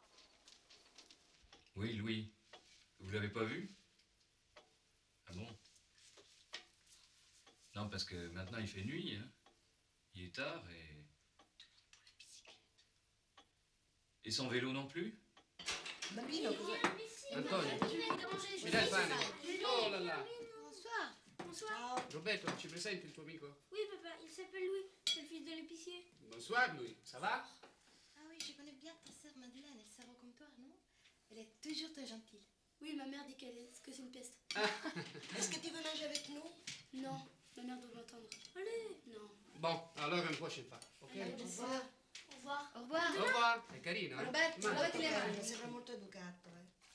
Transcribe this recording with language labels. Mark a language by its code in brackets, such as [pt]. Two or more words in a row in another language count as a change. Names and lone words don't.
[fr] Oui, Louis. Vous l'avez pas vu? Ah bon? Non, parce que maintenant il fait nuit, hein. Il est tard et... Et son vélo non plus? [it] Bambino, cosa... Antonio, mi dai il pane? [fr] Oh là là. Bonsoir. Bonsoir. [it] Ciao. Roberto, ci presenti il tuo amico? [fr] Oui, papa, il s'appelle Louis. C'est le fils de l'épicier. Bonsoir, Louis. Ça va? Ah oui, je connais bien ta sœur Madeleine, elle sert comme toi, non? Elle est toujours très gentille. Oui, ma mère dit que c'est une peste. Est-ce que tu veux manger avec nous? Non, ma mère doit m'attendre. Allez. Non. Bon, allora une prochaine fois, ok? Au revoir. Au revoir. Au revoir. Au revoir. [it] È carino, eh? Roberto, Mangia. lavati le mani. Mi sembra molto educato, eh.